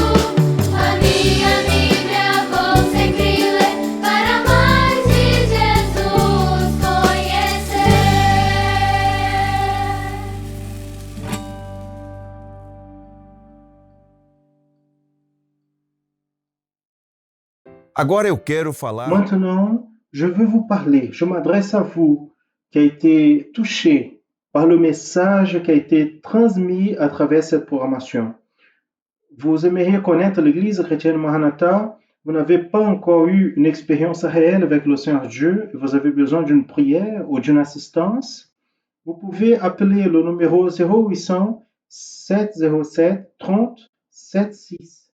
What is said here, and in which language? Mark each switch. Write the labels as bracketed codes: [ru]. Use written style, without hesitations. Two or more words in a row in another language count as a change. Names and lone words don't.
[pt] A minha Bíblia vou sempre ler para mais de Jesus conhecer. Agora eu quero falar. [fr] Maintenant, je veux vous parler, je m'adresse à vous qui a été touché par le message qui a été transmis à travers cette programmation. Vous aimeriez connaître l'Église chrétienne Maranatha, vous n'avez pas encore eu une expérience réelle avec le Seigneur Dieu et vous avez besoin d'une prière ou d'une assistance, vous pouvez appeler le numéro 0800 707 30 76.